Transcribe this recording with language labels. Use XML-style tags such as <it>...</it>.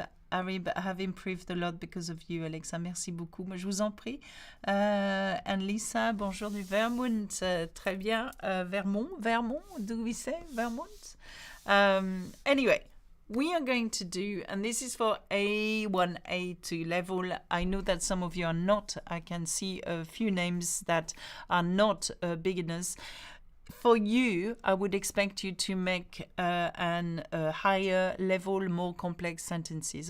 <en>Arib, I have improved a lot because of you, Alexa.</en> <fr>Merci beaucoup. Je vous en prie.</fr> <en>And Lisa,</en> <fr>bonjour du Vermont. Très bien.</fr> <en>Vermont, do we say Vermont? Anyway, we are going to do, and this is for A1, A2 level. I know that some of you are not. I can see a few names that are not beginners. For you, I would expect you to make an higher level, more complex sentences.</en>